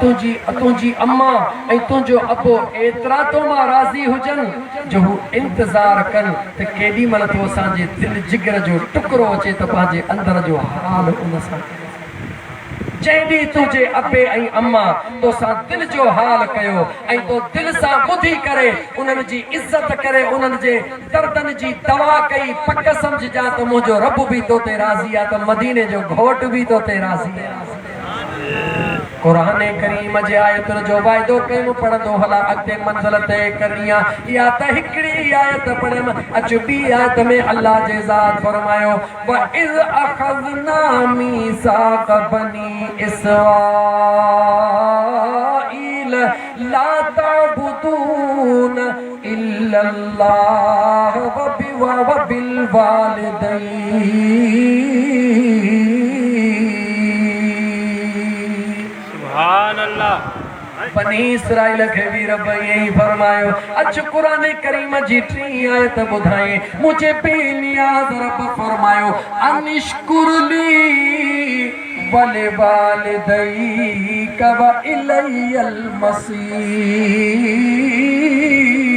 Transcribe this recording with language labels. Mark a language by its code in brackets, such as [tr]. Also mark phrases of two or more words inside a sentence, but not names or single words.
[sd] तुंहिंजी अम्मा ऐं तुंहिंजो अबो एतिरा तो मां राज़ी हुजनि जो हू इंतज़ार कनि त केॾी महिल तो असांजे दिलि जिगर जो टुकड़ो अचे त पंहिंजे अंदर जो हाल उन सां जैडी तुझे अबे ऐं अम्मा तोसां दिल जो हाल कयो ऐं तो दिल सां ॿुधी करे उन्हनि जी इज़त करे उन्हनि जे दर्दनि जी दवा कई, पक सम्झजा त मुंहिंजो रब बि तो ते राज़ी आहे त मदीने जो घोट बि तो ते राज़ी आहे। कुरान करीम जे आयतुनि जो वाइदो कयूं पढ़ंदो हला अॻिते मंज़िल तय करणी आहे। या त हिकिड़ी आयत पढ़ियमि अचु ॿी आयत में अल्लाह जे ज़ात फरमायो [ar] و إذ أخذنا ميثاق بني إسرائيل لا تعبدون إلا الله و بالوالدين. [ur] بنی اسرائیل کے بھی رب یہی فرمایو. [sd] अच कुरान करीम जी टी आयत ॿुधाए मुझे बेनियाज़ रब फरमायो [ar] أن اشكر لي ولوالديك و إلي المصير.